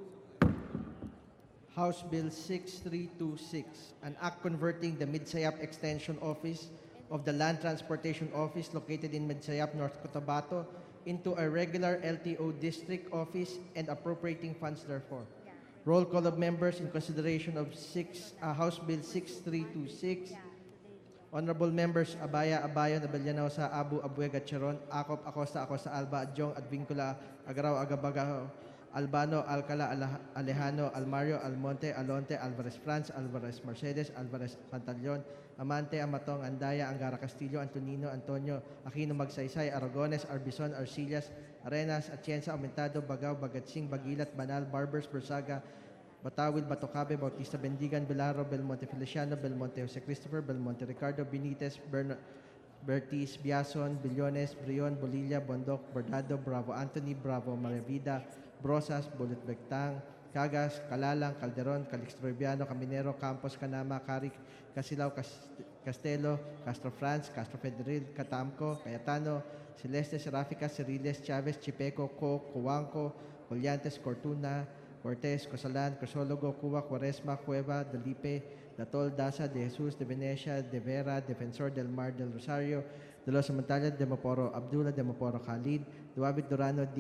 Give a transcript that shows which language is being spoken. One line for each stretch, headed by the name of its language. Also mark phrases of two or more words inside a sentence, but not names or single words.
English: House Bill 6326, an act converting the Midsayap Extension Office of the Land Transportation Office located in Midsayap, North Cotabato into a regular LTO district office and appropriating funds therefore. Roll call of members in consideration of House Bill 6326. Honorable members Abaya, Abayo, Nabelyanosa, Abu, Abuega, Cheron, Acop, Acosta, Acosta, Alba, Adjong, Advincula, Agaraw, Agabagaho, Albano, Alcala, Alejano, Almario, Almonte, Alonte, Alvarez France, Alvarez Mercedes, Alvarez Pantaleon, Amante, Amatong, Andaya, Angara Castillo, Antonino, Antonio, Aquino Magsaysay, Aragones, Arbison, Arcillas, Arenas, Atienza, Aumentado, Bagao, Bagatsing, Bagilat, Banal, Barbers, Bersaga, Batawil, Batocabe, Bautista Bendigan, Vilaro, Belmonte Feliciano, Belmonte Jose Christopher, Belmonte Ricardo, Benitez, Bertis, Biason, Billones, Brion, Bolilla, Bondoc, Bordado, Bravo Anthony, Bravo Marevida, Brosas, Bullet Bectang, Cagas, Calalang, Calderon, Calixtrobiano, Caminero, Campos, Canama, Caric, Casilao, Castelo, Castro France, Castro Federil, Catamco, Cayetano, Celeste, Serafica, Ceriles, Chavez, Chipeco, Coanco, Collantes, Cortuna, Cortés, Cosalan, Cosologo, Cuba, Cuaresma, Cueva, Delipe, Datol, Daza, De Jesus, De Venecia, De Vera, Defensor del Mar del Rosario, De los Montañas, De Maporo Abdullah, De Maporo Khalid, Duabit Durano, D.